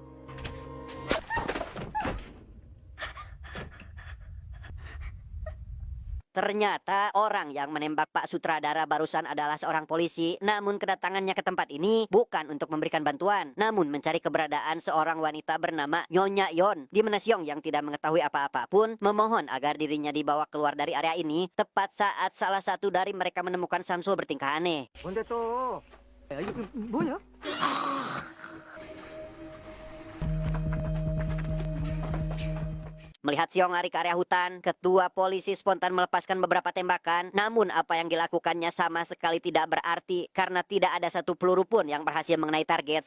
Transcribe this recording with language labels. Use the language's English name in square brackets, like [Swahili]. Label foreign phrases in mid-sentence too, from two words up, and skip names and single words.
[Indonesian] ternyata orang yang menembak Pak Sutradara barusan adalah seorang polisi. Namun kedatangannya ke tempat ini bukan untuk memberikan bantuan, namun mencari keberadaan seorang wanita bernama Nyonya Yon. Di mana Siong yang tidak mengetahui apa-apa pun memohon agar dirinya dibawa keluar dari area ini tepat saat salah satu dari mereka menemukan Samsul bertingkah aneh. [Korean] 뭔데 또? 야, 이거 뭐냐? [Indonesian] Melihat Siong lari ke area hutan, ketua polisi spontan melepaskan beberapa tembakan. Namun apa yang dilakukannya sama sekali tidak berarti karena tidak ada satu peluru pun yang berhasil mengenai target.